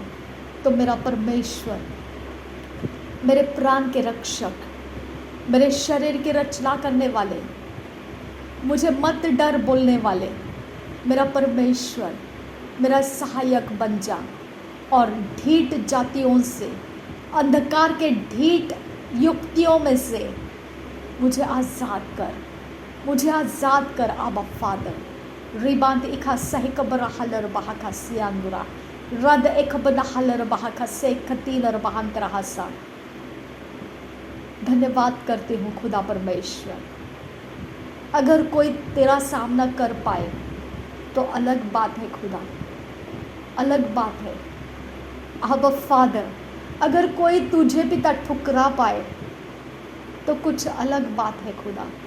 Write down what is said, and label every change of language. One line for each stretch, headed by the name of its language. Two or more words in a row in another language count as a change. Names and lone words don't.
Hindi: तो मेरा परमेश्वर, मेरे प्राण के रक्षक, मेरे शरीर की रचना करने वाले, मुझे मत डर बोलने वाले मेरा परमेश्वर, मेरा सहायक बन जा और ढीठ जातियों से, अंधकार के ढीठ युक्तियों में से मुझे आज़ाद कर, मुझे आज़ाद कर आबा फादर। रिबांत इखा सही कबर हलर बहाका सियांदुरा रद एक बना हलर बहाका से खतीनर बहांत रहा सा। धन्यवाद करती हूँ खुदा परमेश्वर। अगर कोई तेरा सामना कर पाए तो अलग बात है खुदा, अलग बात है। आबा फादर, अगर कोई तुझे पिता ठुकरा पाए तो कुछ अलग बात है खुदा।